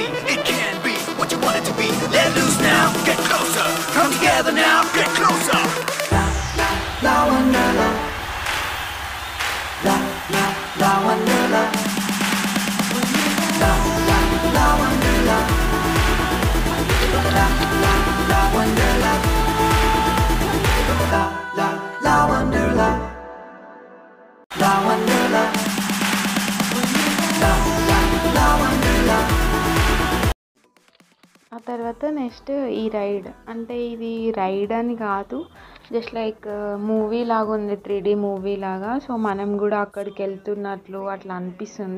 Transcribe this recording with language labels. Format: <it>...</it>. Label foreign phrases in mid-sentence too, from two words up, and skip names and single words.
<en>It can be what you want it to be. Let loose now, get closer. Come together now, get closer. La la la wonderla. La la la wonderla. La la la wonderla. La la la wonderla. La la la wonderla. La wonderla.</en> <te>ఆ తర్వాత నెక్స్ట్ ఈ రైడ్, అంటే ఇది రైడ్ అని కాదు,</te> <en>just like movie</en> <te>లాగా ఉంది, 3D మూవీ లాగా. సో మనం కూడా అక్కడికి వెళ్తున్నట్లు అట్లా అనిపిస్తుంది.</te>